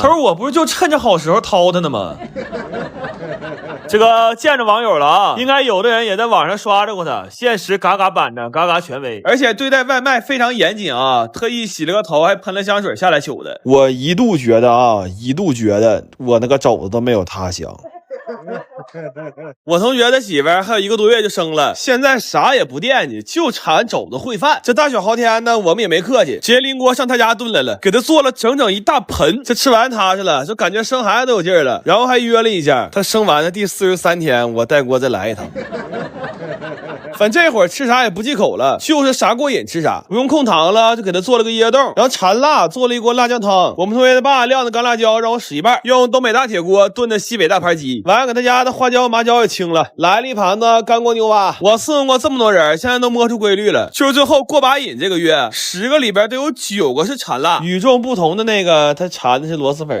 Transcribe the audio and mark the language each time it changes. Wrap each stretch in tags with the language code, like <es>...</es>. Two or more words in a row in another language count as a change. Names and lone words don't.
<zh>他說我不是就趁着好時候掏他呢嗎？這個見着網友了啊，應該有的人也在網上刷着過他，現實嘎嘎板正，嘎嘎權威，而且對待外賣非常嚴謹啊，特意洗了個頭，還噴了香水下來求的。我一度覺得我那個肘子都沒有他香。我同學的媳婦兒還有1個多月就生了，現在啥也不惦記，就饞肘子燴飯。這大小豪天呢，我們也沒客氣，直接拎鍋上他家燉來了，給他做了整整一大盆。這吃完踏實了，就感覺生孩子都有勁兒了。然後還約了一下，他生完的第43天，我帶鍋再來一趟。反正這會兒吃啥也不忌口了，就是啥過癮吃啥，不用控糖了，就給他做了個椰凍，然後饞辣做了一鍋辣醬湯。我們同學的爸晾的乾辣椒讓我使一半，用東北大鐵鍋燉的西北大盤雞，完了給他家的花椒麻椒也清了，來了一盤子乾鍋牛蛙。我伺候過這麼多人，現在都摸出規律了，就是最後過把癮這個月，10個裡邊都有9個是饞辣，與眾不同的那個他饞的是螺螄粉。</zh>